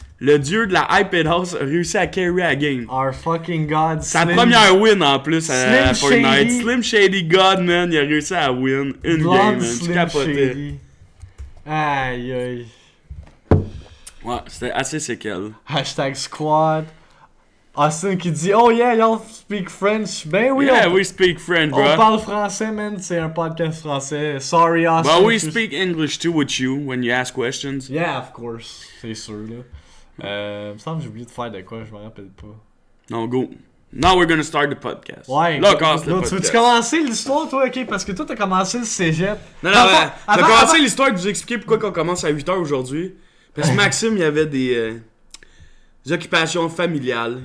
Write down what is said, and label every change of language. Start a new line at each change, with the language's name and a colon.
French: Le dieu de la iPad House a réussi à carry la game.
English: Our fucking god.
French: Sa première win en plus à Fortnite.
English: Shady.
French: Slim Shady God, man, il a réussi à win une game, man. Tu capotais. Aïe aïe. Ouais, c'était assez séquel.
English: Hashtag squad. Austin
French: qui dit
English: oh yeah, y'all speak French.
French: Ben oui,
English: Yeah, we speak French, bro.
French: on parle français, man. C'est un podcast français.
English: Sorry, Austin. But we speak English too with you when you ask questions. Yeah, of course.
French: C'est sûr, là. Il me semble que j'ai oublié de faire de quoi, je me rappelle pas. Non,
English: go. Now we're gonna start the podcast.
French: Ouais. Là, casse le Tu veux-tu podcast. commencer l'histoire, toi, ok? Parce que toi, t'as commencé le cégep. Non, je vais commencer l'histoire de vous expliquer pourquoi on commence à 8h aujourd'hui. Parce que Maxime, il avait des occupations familiales.